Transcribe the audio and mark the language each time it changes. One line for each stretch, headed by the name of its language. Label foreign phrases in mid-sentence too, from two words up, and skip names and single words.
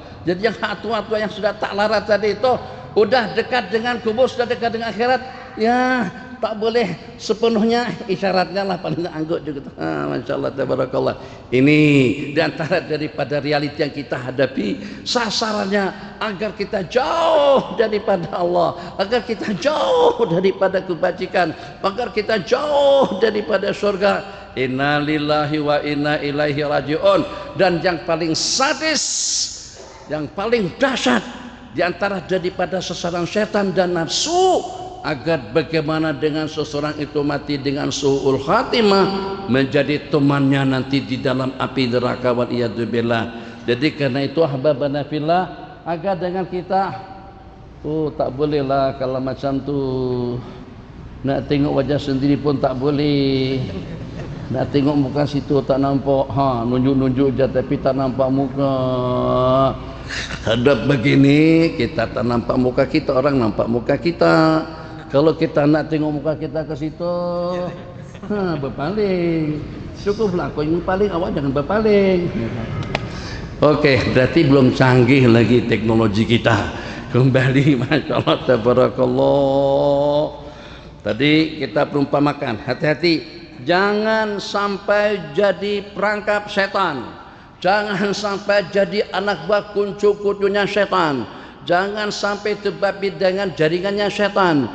Malay: Jadi yang tua-tua yang sudah tak larat tadi itu udah dekat dengan kubur, sudah dekat dengan akhirat, ya tak boleh sepenuhnya, isyaratnya lah paling anggut juga.
Arabic: ما شاء الله، تبارك الله.
Malay: Ini diantara daripada realiti yang kita hadapi. Sasarannya agar kita jauh daripada Allah, agar kita jauh daripada kebajikan, agar kita jauh daripada surga.
Arabic: إنا لله وإنا إليه راجعون.
Malay: Dan yang paling sadis, yang paling dahsyat diantara daripada sasaran setan dan nafsu, agar bagaimana dengan seseorang itu mati dengan
Arabic: سوء الخاتمة,
Malay: menjadi temannya nanti di dalam api neraka,
Arabic: والعياذ بالله.
Malay: Jadi karena itu
Arabic: أحبابنا في الله,
Malay: agar dengan kita tak bolehlah kalau macam tu, nak tengok wajah sendiri pun tak boleh, nak tengok muka situ tak nampak, nunjuk-nunjuk je tapi tak nampak muka. Hadap begini kita tak nampak muka kita, orang nampak muka kita. Kalau kita nak tengok muka kita ke situ, berpaling. Cukuplah kau yang paling, awak jangan berpaling. Oke, berarti belum canggih lagi teknologi kita. Kembali,
Arabic: ما شاء الله، تبارك الله.
Malay: Tadi kita perumpamakan, hati-hati, jangan sampai jadi perangkap setan, jangan sampai jadi anak buah kuncu-kuncunya setan, jangan sampai terbabit dengan jaringannya setan.